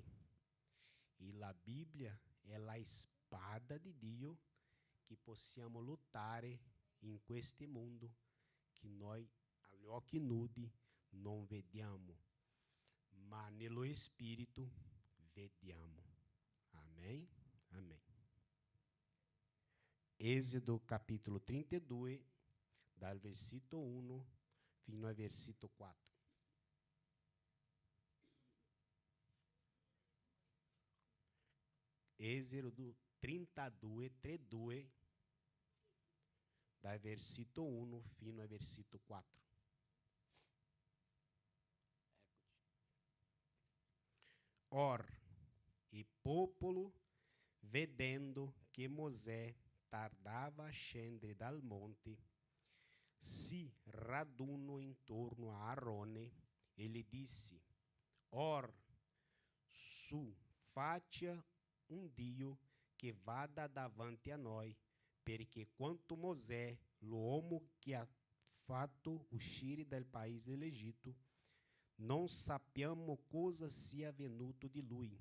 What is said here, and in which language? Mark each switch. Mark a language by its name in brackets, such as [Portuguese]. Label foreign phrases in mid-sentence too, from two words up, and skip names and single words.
[Italian] E la Bibbia è la spada di Dio che possiamo lottare in questo mondo che noi agli occhi nudi non vediamo, ma nello spirito vediamo. [Portuguese] Amém? Amém. Êxodo capítulo 32, dal versículo 1 fino ao versículo 4. Êxodo 32, dal versículo 1 fino ao versículo 4. [Italian] Or, il popolo, vedendo che Mosè tardava a scendere dal monte, si radunò intorno a Aarone e gli disse: Or, su, faccia un Dio che vada davanti a noi, perché quanto Mosè, l'uomo che ha fatto uscire dal paese dell'Egitto, non sappiamo cosa sia venuto di lui.